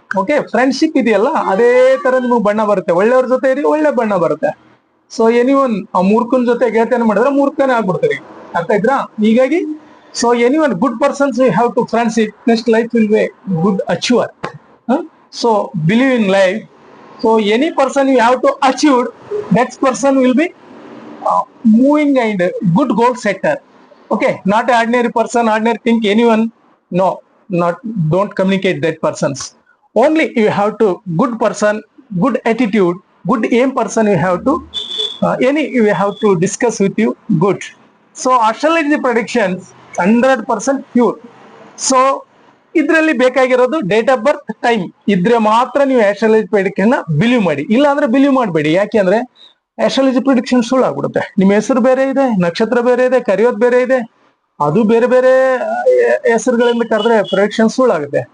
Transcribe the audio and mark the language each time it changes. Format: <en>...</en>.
<kn>Okay, friendship ಇದೆಯಲ್ಲ, ಅದೇ ತರ ನಿಮಗೆ ಬಣ್ಣ ಬರುತ್ತೆ. ಒಳ್ಳೆಯವ್ರ ಜೊತೆ ಇರಿ, ಒಳ್ಳೆ ಬಣ್ಣ ಬರುತ್ತೆ. ಸೊ ಎನಿವನ್ ಆ ಮೂರ್ಖನ ಜೊತೆ ಗೆಳೆತನ ಮಾಡಿದ್ರೆ ಮೂರ್ಖನೇ ಆಗ್ಬಿಡ್ತೀರಿ. ಅರ್ಥ ಇದ್ರಾ?</kn> <en>ಹೀಗಾಗಿ so anyone good persons you have to friendship, next life will be good achiever. So believe in life. So any person you have to achieve, that person will be moving and good goal setter. Okay, not ordinary person, ordinary think anyone. No, don't communicate that persons. Only you have to good person, good attitude, good aim person you have to you have to discuss with you good. So astrology predictions 100% pure.</en> <kn>So ಇದ್ರಲ್ಲಿ ಬೇಕಾಗಿರೋದು date of birth, time ಇದ್ರೆ ಮಾತ್ರ ನೀವು astrology prediction believe ಮಾಡಿ. ಇಲ್ಲ ಅಂದ್ರೆ believe ಮಾಡಬೇಡಿ. ಯಾಕೆ ಅಂದ್ರೆ ಆಸ್ಟ್ರಾಲಜಿ ಪ್ರೆಡಿಕ್ಷನ್ ಸುಳ್ಳು ಆಗ್ಬಿಡುತ್ತೆ. ನಿಮ್ಮ ಹೆಸರು ಬೇರೆ ಇದೆ, ನಕ್ಷತ್ರ ಬೇರೆ ಇದೆ, ಕರೆಯೋದು ಬೇರೆ ಇದೆ, ಅದು ಬೇರೆ ಬೇರೆ ಹೆಸರುಗಳಿಂದ ಕರೆದ್ರೆ ಪ್ರೆಡಿಕ್ಷನ್ ಸುಳ್ಳಾಗುತ್ತೆ.</kn>